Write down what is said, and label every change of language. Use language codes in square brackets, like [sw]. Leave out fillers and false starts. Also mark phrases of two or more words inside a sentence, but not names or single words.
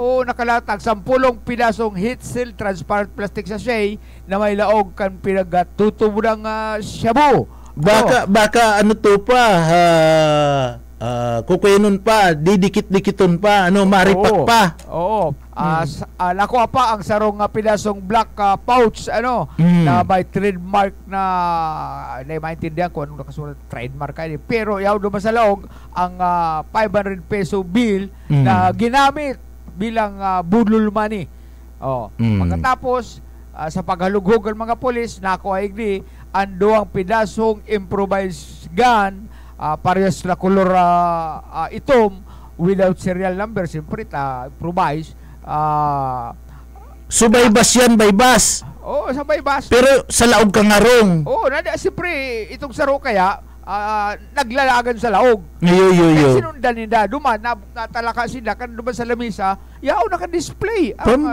[bik] Nakalatag 10 pinasong [en] heat seal transparent plastic sachet [bik] na may laog kan pinagatutubo ng shabu. Baka ano to pa kukuinon pa, didikit-dikiton pa, maripak pa. Nakuha pa ang sarong pinasong [en] black pouch [bik] na may trademark na [tl] hindi maintindihan ko anong nakasulat [bik] trademark kayo. Pero yaw duman sa laog ang 500 peso bill na ginamit bilang budol money. Pagkatapos sa paghalughog ng mga polis, nakuha igdi ang 2 pinasong [en] improvised gun, [bik] parehas na color itom [en] without serial number, [bik] siyempre improvise. So baybas yan, baybas. Sa baybas. Pero sa laog kang arong. Siyempre itong saro kaya naglalagan sa laog. Yo. Sinundan nila, duman, natalaka sila, kan duman sa lamisa, yaw naka-display ang